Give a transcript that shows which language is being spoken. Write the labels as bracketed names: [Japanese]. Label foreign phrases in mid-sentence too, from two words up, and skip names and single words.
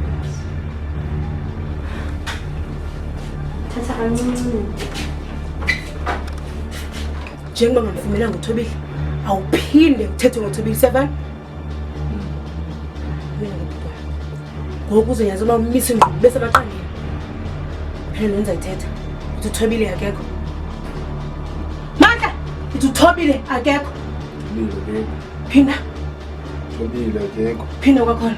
[Xhosa] Thatha kancinci. Njengoba ngamfumelanga uThobile, awuphinde uthethe ngoThobile 7. Ngoku uzonyaza uba umise ingqondo bese baqalile. Phela nenza ithetha. Uthi uThobile akekho. Mandla, uthi uThobile akekho. Phinda. Thobile akekho. Phinda kwakhona.